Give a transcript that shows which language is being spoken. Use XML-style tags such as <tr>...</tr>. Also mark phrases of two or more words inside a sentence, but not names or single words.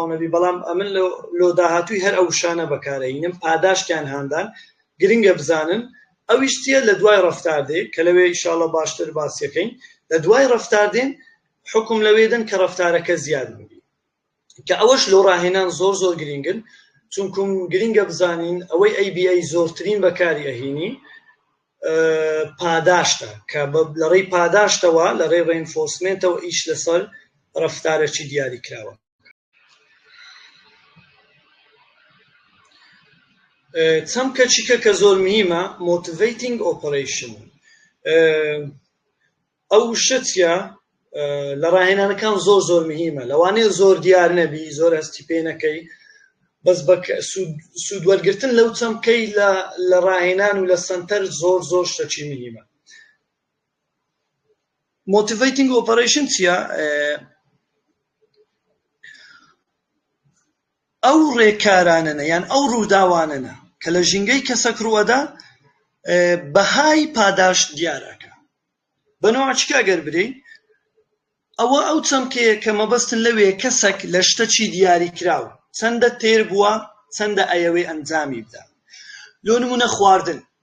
<ckb>نەبی بەڵام ئەمن لۆ داهاتووی هەر ئەو شانە بەکارەهێنم پاداشتیان هاندان گرنگە بزانن ئەویش چییە لە دوای ڕەفتار دێ کە لەوێ ئینشاڵڵا باشتر باسیەکەین لە دوای ڕەفتار دێن حکم لەوێدن کە ڕەفتارەکە زیاد ببی کە ئەوەش لۆ ڕاهێنان زۆر زۆر گرنگن چونکە گرنگە بزانین ئەوەی ABA زۆرترین بەکاری ئەهێنی پاداشتە کە لە ڕێی پاداشتەوە لە ڕێی ڕێنفۆرسمنتەوە ئیش لەسەر ڕەفتارێکی دیاری کراوە. چەند کەچیکە کە زۆر مهمە</ckb> <en>motivating operation</en> <ckb>ئەو شتە لە ڕاهێنانەکان زۆر زۆر مهمە لەوانەیە زۆر دیار نەبی زۆر هەستی پێ نەکەی بەس بە سوودوەرگرتن لەو چەمکەی لە ڕاهێنان و لە سنتەر زۆر زۆر شتێکی مهمە.</ckb> <en>motivating operation چییە؟</en> <ckb>ئەو ڕێکارانەنە یان ئەو ڕووداوانەنە کە لە ژینگەی کەسەک ڕوەدا بەهای پاداش دیارەکە بەنەوە چکە گەر برەی ئەوە ئەو چەمکەیە کە مەبەستن لەوێ کەسێک لە شتەکی دیاری کراوە چەندە تێر بووە چەندە ئەیەوەی ئەنجامی بدا لۆ نمونە خواردن</ckb>